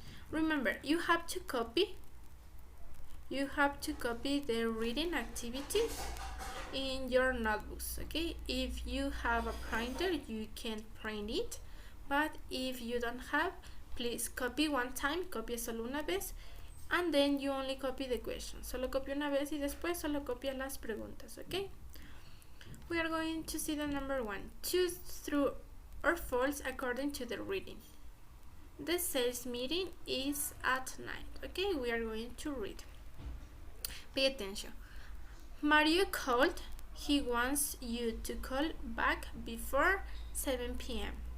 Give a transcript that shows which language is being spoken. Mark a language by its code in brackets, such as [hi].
[en] Remember, you have to copy the reading activity in your notebooks. Okay, if you have a printer you can print it, but if you don't have, please copy one time, [es] copia solo una vez, [en] and then you only copy the question. [es] Solo copia una vez y después solo copia las preguntas. [en] Okay, we are going to see the number 1. Choose true or false according to the reading. The sales meeting is at night. Okay, we are going to read. Pay attention. Mario called. He wants you to call back before 7 p.m.